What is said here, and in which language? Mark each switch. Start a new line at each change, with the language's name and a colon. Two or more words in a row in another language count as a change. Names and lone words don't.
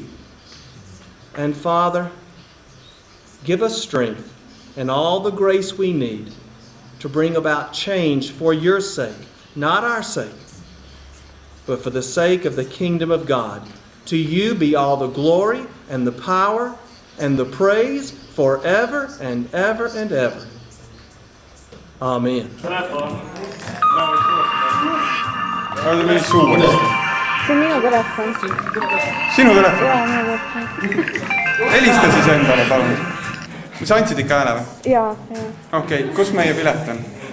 English: And Father, give us strength and all the grace we need to bring about change for your sake, not our sake, but for the sake of the kingdom of God. To you be all the glory and the power and the praise forever and ever and ever. Amen.
Estonian: See on minu telefon. Sinu telefon? Jaa, minu telefon. Helista siis endale, palun. Sa andsid ikka hääle või? Jaa. Okei, kus meie pilet on?